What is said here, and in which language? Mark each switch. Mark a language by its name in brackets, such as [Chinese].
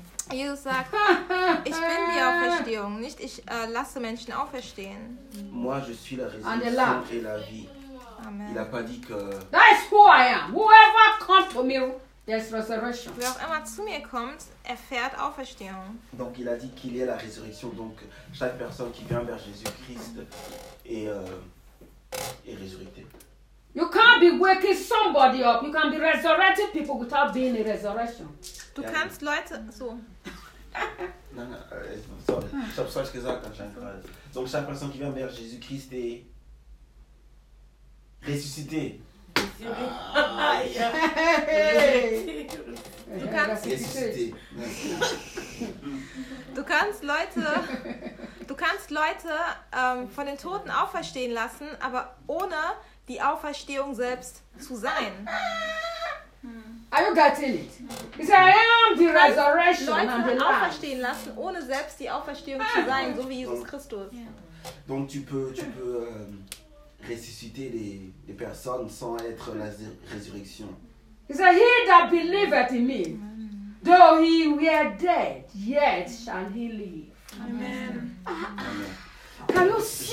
[German] Jesus sagt, ich bin die Auferstehung, nicht ich lasse Menschen auferstehen. [French] Moi, je suis la résurrection et la vie. Amen. Il a pas dit que... [English] That is who I am. Whoever comes to me, there's resurrection. [German] Wer auch immer zu mir kommt, erfährt Auferstehung. [French] Donc, il a dit qu'il est la résurrection. Donc, chaque personne qui vient vers Jésus-Christ est résurrectée. [English] You can't be waking somebody up. You can be resurrecting people without being in resurrection. [German] Du kannst Leute so. Nein, sorry. Ich habe es gesagt, anscheinend. [French] Donc chaque personne qui vient vers Jésus-Christ est ressuscité. [German] Du kannst [French] ressuscité. [German] Du kannst Leute von den Toten auferstehen lassen, aber ohne die Auferstehung selbst zu sein. [English] Are you getting it? He said, I am the resurrection. [German] Leute [English] and the [German] auferstehen lassen, ohne selbst die Auferstehung zu sein, so wie Jesus Christus. [French] Donc tu peux ressusciter les personnes sans être la résurrection. [English] He said, he that believeth in me, though he were dead, yet shall he live. Amen. Can you see